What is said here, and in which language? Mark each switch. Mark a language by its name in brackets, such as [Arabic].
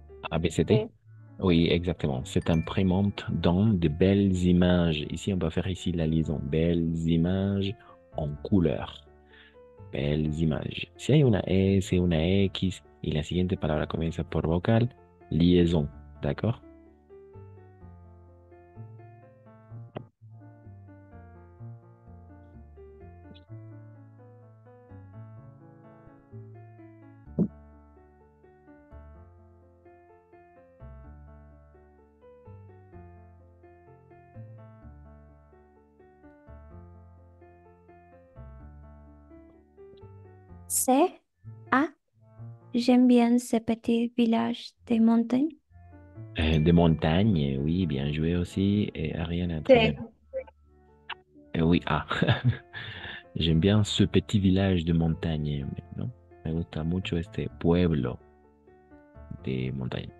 [French] ABCD. C. Oui, exactement. Cette imprimante donne de belles images. Ici, on va faire ici la liaison. Belles images en couleur. Belles images. [Spanish] Si hay una S, una X y la siguiente palabra comienza por vocal, liaison. [French] ¿D'accord? C. A. J'aime bien ce petit village des montagnes. Des montagnes, oui, bien joué aussi. Et Ariana, très C. bien. Oui, ah. J'aime bien ce petit village de montagne, [Spanish] ¿no? Me gusta mucho este pueblo de montaña.